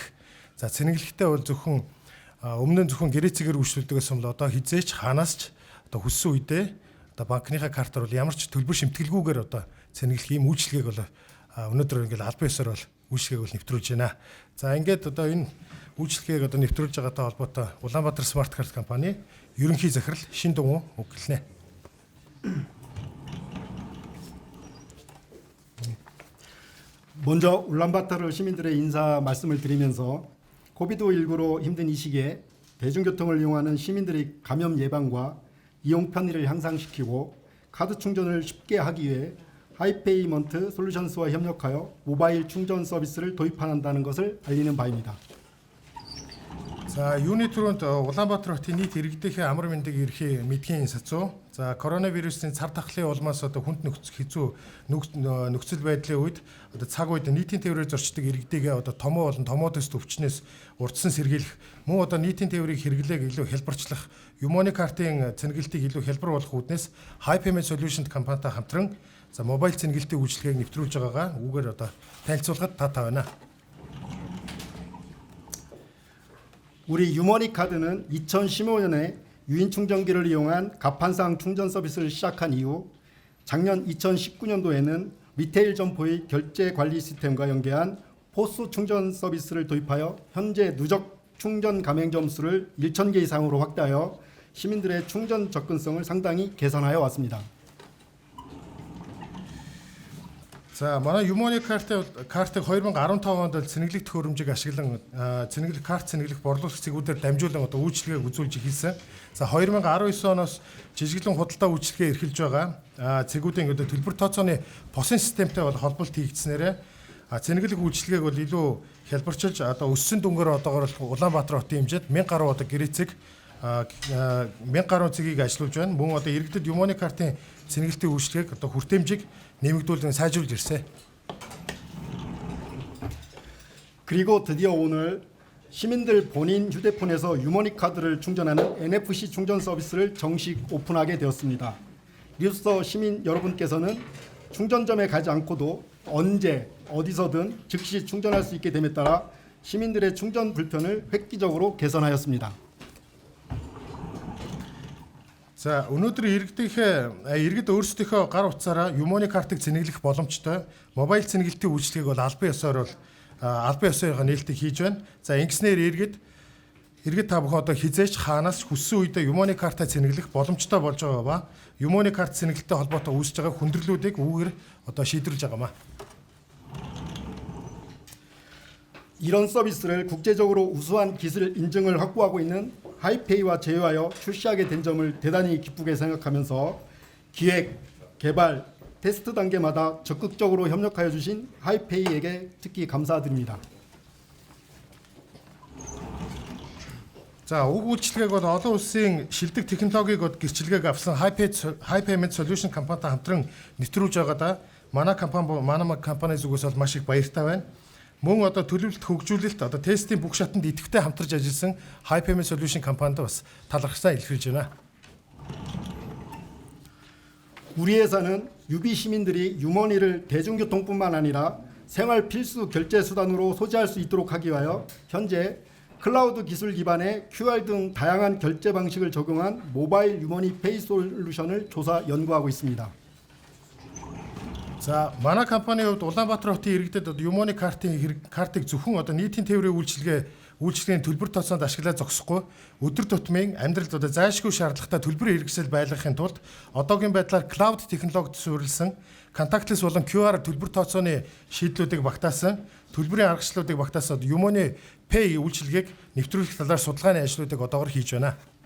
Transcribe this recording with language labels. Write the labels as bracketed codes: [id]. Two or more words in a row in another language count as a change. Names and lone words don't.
[mn] За цэнэглэхдээ бол өмнө нь зөвхөн гэрээ цэгээр үйлчлүүлдэгээс бол одоо хизээч хаанаас ч одоо хүссэн үедээ одоо банкныхаа картаар бол ямар ч төлбөр шимтгэлгүйгээр одоо цэнэглэх ийм үйлчилгээг бол өнөөдөр ингээл албан ёсоор бол үйлчилгээг бол нэвтрүүлж байна. За ингээд одоо энэ үйлчилгээг одоо нэвтрүүлж байгаатай холбоотой Улаанбаатар смарт карт компани ерөнхий захирал Шин Дугуй өгүүлнэ. [ko] 먼저 울란바토르 시민들의 인사 말씀을 드리면서 코비드19로 힘든 이 시기에 대중교통을 이용하는 시민들의 감염 예방과 이용 편의를 향상시키고 카드 충전을 쉽게 하기 위해 하이페이먼트 솔루션스와 협력하여 모바일 충전 서비스를 도입한다는 것을 알리는 바입니다. [mn] За юуны түрүүнд Улаанбаатар хотын нийт иргэдийнхээ амар мэндийг эрхээ мэдхийн сацуу. За коронавирусын цар тахлын улмаас одоо хүнд хэцүү нөхцөл байдлын үед одоо цаг үед нийтийн тээврээр зорчдог иргэдийгээ одоо томоо болон томоо төст өвчнөөс урдсан сэргийлэх мөн одоо нийтийн тээврийг хэрэглээг илүү хялбарчлах Юмоны картын цэнгэлтийг илүү хялбар болгох үүднээс High Payment Solutions компанитай хамтран за мобайл цэнгэлтийн үйлчилгээг нэвтрүүлж байгаагаа үүгээр одоо танилцуулахад таатай байна. [ko] 우리 유머니 카드는 2015년에 유인 충전기를 이용한 가판상 충전 서비스를 시작한 이후 작년 2019년도에는 리테일 점포의 결제 관리 시스템과 연계한 포스 충전 서비스를 도입하여 현재 누적 충전 가맹점 수를 1,000개 이상으로 확대하여 시민들의 충전 접근성을 상당히 개선하여 왔습니다. [mn] За манай Юмоны картыг 2015 онд цэнэглэх төхөөрөмжийг ашиглан карт цэнэглэх борлуулагч цэгүүдээр дамжуулан одоо үйлчилгээг үзүүлж эхэлсэн. За 2019 оноос жижиглэн худалдаа үйлчилгээ эрхэлж байгаа. Цэгүүдийн одоо төлбөр тооцооны посын системтэй бол холболт хийгдснээрээ цэнэглэх үйлчилгээг бол илүү хялбарчилж одоо өссөн дүнгээр одоогор Улаанбаатар хотын хэмжээнд 1000 гаруй одоо гэрээ цэг 1000 гаруй цэгийг ажилуулж байна. Мөн одоо иргэдэд Юмоны картын цэнэглэлтийн үйлчилгээг одоо хүртээмжийг нэмэгдүүлэн сайжруулж ирсэн. [ko] 그리고 드디어 오늘 시민들 본인 휴대폰에서 유머니 카드를 충전하는 NFC 충전 서비스를 정식 오픈하게 되었습니다. 이로써 시민 여러분께서는 충전점에 가지 않고도 언제 어디서든 즉시 충전할 수 있게 됨에 따라 시민들의 충전 불편을 획기적으로 개선하였습니다. [mn] За өнөөдөр иргэд өөрсдийнхөө гар утсаараа Юмоны картыг цэнэглэх боломжтой мобайл цэнгэлтийн үйлчилгээг бол албан ёсоор нээлтийг хийж байна. За ингэснээр иргэд та бүхэн одоо хизээч хаанаас хүссэн үедээ Юмоны картаа цэнэглэх боломжтой болж байгаа ба Юмоны карт цэнэглэлтэй холбоотой үүсэж байгаа хүндрэлүүдийг үүгээр одоо шийдвэрлэж байгаамаа. [ko] 이런 서비스를 국제적으로 우수한 기술 인증을 확보하고 있는 하이페이와 제휴하여 출시하게 된 점을 대단히 기쁘게 생각하면서 기획, 개발, 테스트 단계마다 적극적으로 협력하여 주신 하이페이에게 특히 감사드립니다. [mn] За уг үйлчилгээг бол олон улсын шилдэг технологиг гэрчилгээг авсан High Payment Solution компанитай хамтран нэвтрүүлж байгаадаа манай компани зүгээс бол маш их баяртай байна. Мөн одоо төлөвлөлт хөгжүүлэлт одоо тестийн бүх шатанд идэвхтэй хамтарч ажилласан High Payment Solution компанид бас талархсаа илэрхийлж байна. [ko] 우리 회사는 유비 시민들이 유머니를 대중교통뿐만 아니라 생활 필수 결제 수단으로 소지할 수 있도록 하기 위하여 현재 클라우드 기술 기반의 QR 등 다양한 결제 방식을 적용한 모바일 유머니 페이 솔루션을 조사 연구하고 있습니다. [mn] За манай компанийн хувьд Улаанбаатар хотын иргэдэд Юмоны картыг зөвхөн одоо нийтийн тээврийн үйлчилгээний төлбөр тооцоонд ашиглаж зогсохгүй өдөр тутмын амьдралд одоо зайлшгүй шаардлагатай төлбөрийн хэрэгсэл байлгахын тулд одоогийн байдлаар клауд технологид суурилсан контактлес болон QR төлбөр тооцооны шийдлүүдийг багтаасан төлбөрийн аргачлалуудыг багтаасан Юмоны Pay үйлчилгээг нэвтрүүлэх талаар судалгааны ажлуудыг одоогор хийж байна.